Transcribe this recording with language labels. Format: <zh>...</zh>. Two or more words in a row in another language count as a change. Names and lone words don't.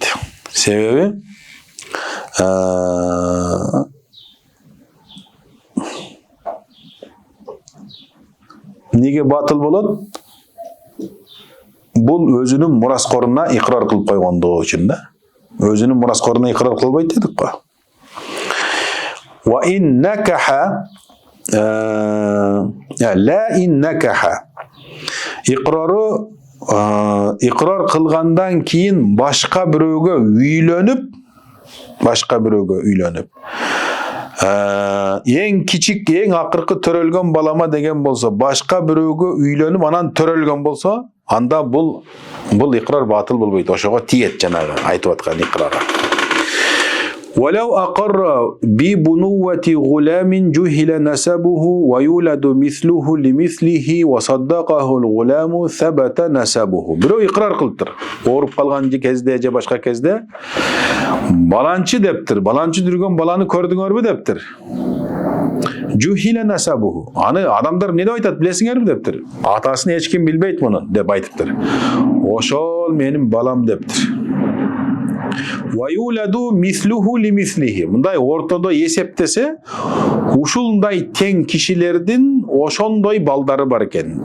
<ky>Себеби неге батыл болот? Бул өзүнүн мураскоруна икрар кылып койгондугу үчүн да. Өзүнүн мураскоруна икрар кылбайт дедик го.</ky> <ar>وإن نكح لا إن نكح.</ar> <ky>Икрар кылгандан кийин башка бирөөгө үйлөнүп, эң кичик, эң акыркы төрөлгөн балама деген болсо, башка бирөөгө үйлөнүп, анан төрөлгөн болсо, анда бул икрар батыл болбойт. Ошого тиет жанагы айтып аткан икрарга.</ky> <ar>ولو أقر ببنوة غلام جهل نسبه ويولد مثله لمثله وصدقه الغلام ثبت نسبه.</ar> <ky>Бирөө икрар кылыптыр. Ооруп калган кезде же башка кезде баланчы дептир. Баланчы жүргөн баланы көрдүңөрбү дептир.</ky> <ar>جهل نسبه.</ar> <ky>Аны адамдар эмне деп айтат билесиңерби дептир. Атасын эч ким билбейт муну деп айтыптыр. Ошол менин балам дептир.</ky> <ar>ويولد مثله لمثله.</ar> <ky>Мындай ортодо эсептесе, ушундай тең кишилердин ошондой балдары бар экен.</ky>